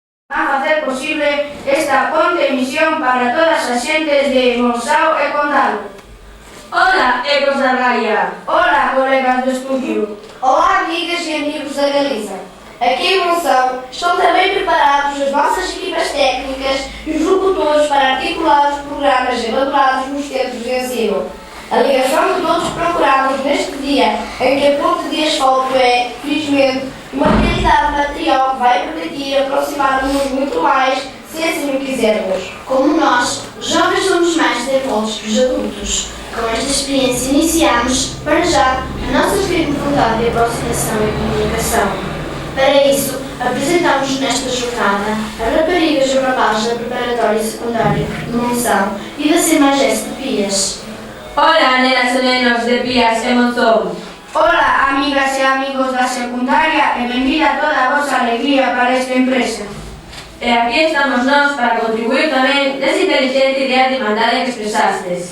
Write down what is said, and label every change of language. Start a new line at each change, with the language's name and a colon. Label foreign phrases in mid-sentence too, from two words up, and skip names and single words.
Galician: a facer posible esta ponte emisión para todas as xentes de Monzao e Condado. Ola, ecos da Raia. Ola, colegas do estudio.
Portuguese: Olá, amigas e amigos da Galiza. Aqui em Monzão estão também preparados as nossas equipas técnicas e os locutores para articular os programas elaborados nos centros de ensino. A ligação que todos procuramos neste dia em que a ponte de asfalto é, felizmente, uma realidade material que vai permitir aproximar-nos muito mais, se assim o quisermos. Como nós, os jovens somos mais desenvoltos que os adultos. Com esta experiência iniciamos, para já, a nossa firme vontade de aproximação e comunicação. Para isso, apresentamos nesta jornada as raparigas e rapazes da preparatória e secundária de Monzão e da CEMAGES de Pias.
Galician: Ola, nenas e nenos de Pias e Monzón. Ola, amigas e amigos da secundaria e benvida toda a vosa alegría para esta empresa. E aquí estamos nós para contribuir tamén desa inteligente idea de irmandade que expresastes.